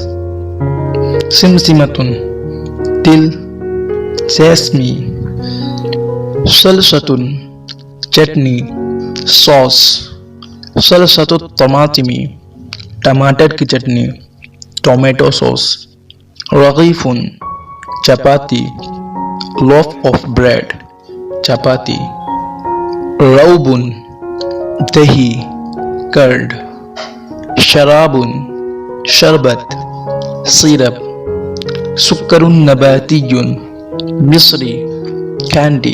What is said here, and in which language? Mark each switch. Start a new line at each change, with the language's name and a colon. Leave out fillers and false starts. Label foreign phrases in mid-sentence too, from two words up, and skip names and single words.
Arabic: سمسمۃ تل سیسمی. صلصۃ چٹنی سوس. صلصۃ الطماطم
Urdu: ٹماٹر کی چٹنی
English: tomato sauce.
Arabic: رغیف چپاتی.
English: loaf of bread چپاتی.
Arabic: روب دہی کرڈ. شراب شربت سیرپ. سکر نباتی مصری کینڈی.